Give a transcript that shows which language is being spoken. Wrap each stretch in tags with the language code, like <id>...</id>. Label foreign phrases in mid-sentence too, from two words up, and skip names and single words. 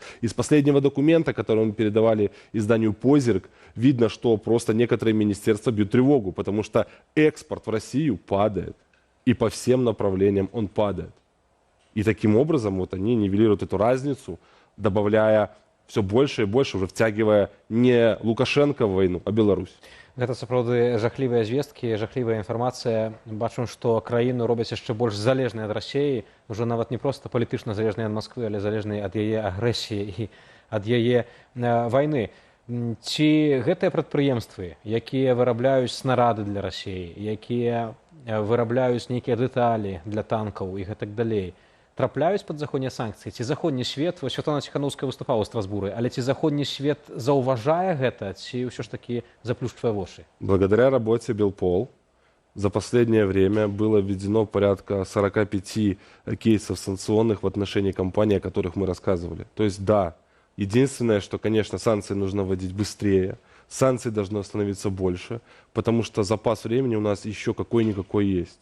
<ru>Из последнего документа, который мы передавали изданию «Позирк», видно, что просто некоторые министерства бьют тревогу, потому что экспорт в Россию падает. И по всем направлениям он падает. И таким образом вот они нивелируют эту разницу, добавляя все больше и больше, уже втягивая не Лукашенко в войну, а Беларусь.</ru> <be>Гэта сапраўды жахлівыя звесткі, жахлівая інфармацыя. Бачым, што краіну робяць яшчэ больш залежнай ад Расіі, ўжо нават не проста палітычна залежнай ад Масквы, але залежнай ад яе агрэсіі і ад яе вайны. Ці гэтыя прадпрыемствы, якія вырабляюць снарады для Расіі, якія вырабляюць нейкія дэталі для танкаў і гэтак далей, трапляюць пад заходнія санкцыі? Ці заходні свет, Святлана Ціханаўская выступала ў Страсбуры, але ці заходні свет заўважае гэта, ці ўсё ж таки заплюшчвае вочы?</be> <ru>Благодаря работе Белпол за последнее время было введено порядка 45 кейсов санкционных в отношении компаний, о которых мы рассказывали. То есть да, единственное, что, конечно, санкции нужно вводить быстрее, санкций должно становиться больше, потому что запас времени у нас еще какой-никакой есть.</ru>